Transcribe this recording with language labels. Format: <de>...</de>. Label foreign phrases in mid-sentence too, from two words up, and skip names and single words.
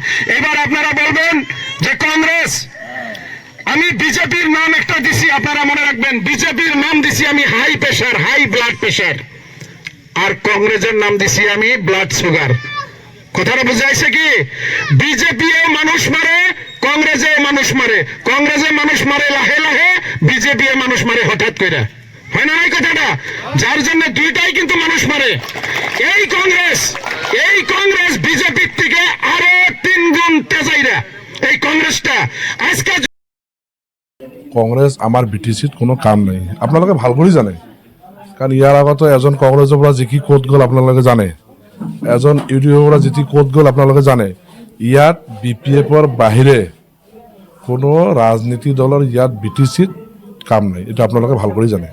<bn>এবার আপনারা বলবেন যে কংগ্রেস, আমি বিজেপির নাম একটা দিছি, আপনারা মনে রাখবেন বিজেপির নাম দিছি আমি</bn> <en>high pressure, high blood pressure,</en> <bn>আর কংগ্রেসের নাম দিছি আমি</bn> <en>blood sugar.</en> <bn>কথাটা বুঝাইছে কি? বিজেপি মানুষ মারে, কংগ্রেসে মানুষ মারে, কংগ্রেসে মানুষ মারে লাহে লাহে, বিজেপি মানুষ মারে হঠাৎ করে, হয় না এই কথাটা? যার জন্য দুইটাই কিন্তু মানুষ মারে। এই কংগ্রেস বিজেপির থেকে আরো 3 গুণ তেজাইরা এই কংগ্রেসটা আজকে।</bn> <as>কংগ্ৰেছ আমাৰ বিটিচিত কোনো কাম নাই, আপোনালোকে ভাল কৰি জানে, কাৰণ ইয়াৰ আগতো এজন কংগ্ৰেছৰ পৰা জিকি ক'ত গ'ল আপোনালোকে জানে, এজন ইউডিএফৰ পৰা জিকি ক'ত গ'ল আপোনালোকে জানে। ইয়াত বিপিএফৰ বাহিৰে কোনো ৰাজনীতি দলৰ ইয়াত বিটিচিত কাম নাই, এইটো আপোনালোকে ভাল কৰি জানে।</as>